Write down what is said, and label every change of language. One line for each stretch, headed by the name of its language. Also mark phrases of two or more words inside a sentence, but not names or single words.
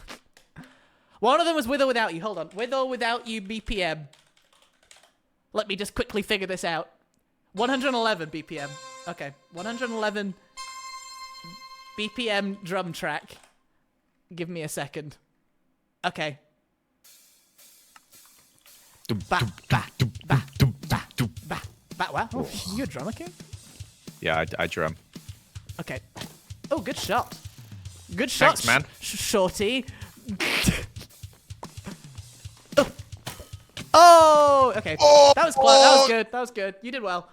English: One of them was With or Without You. Hold on. With or Without You BPM. Let me just quickly figure this out. 111 BPM. Okay, 111 BPM drum track. Give me a second. Okay. Ba, ba, ba, ba, ba, ba. Wow, oh, you a drummer, King? Yeah, I drum. Okay. Oh, good shot. Good shot, Thanks, man. Shorty. Oh, okay. Oh, that was close. That was good. That was good. You did well.